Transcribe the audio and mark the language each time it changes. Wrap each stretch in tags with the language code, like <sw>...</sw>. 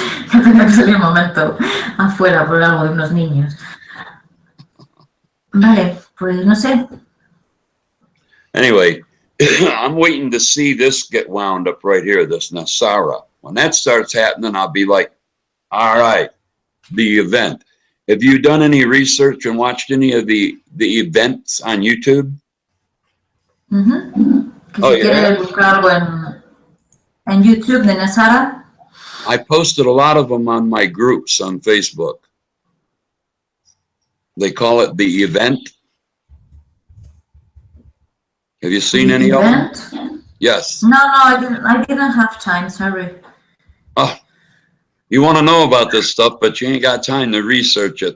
<es>Ya tenía que salir un momento afuera por algo de unos niños. Vale, pues no sé.</es> <en>Anyway, I'm waiting to see this get wound up right here, this Nasara. When that starts happening, I'll be like, all right, the event. Have you done any research and watched any of the events on YouTube?</en> <es>Que si quieres buscar algo en YouTube de Nasara.</es> <en>I posted a lot of them on my groups on Facebook. They call it the event. Have you seen any of them? Yes. No, I didn't have time, sorry. Oh, you want to know about this stuff, but you ain't got time to research it.</en>